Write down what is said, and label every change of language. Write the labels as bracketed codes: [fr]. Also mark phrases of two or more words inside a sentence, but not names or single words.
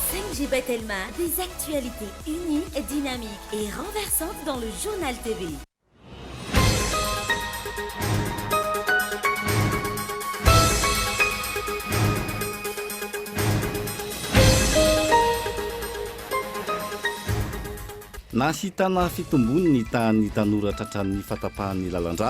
[fr] Ange Telma, des actualités uniques, dynamiques et renversantes dans le journal TV. [mg] Nahitana fitombony ny tahan'ny tanora tratran'ny fatapahan'ny lalandra.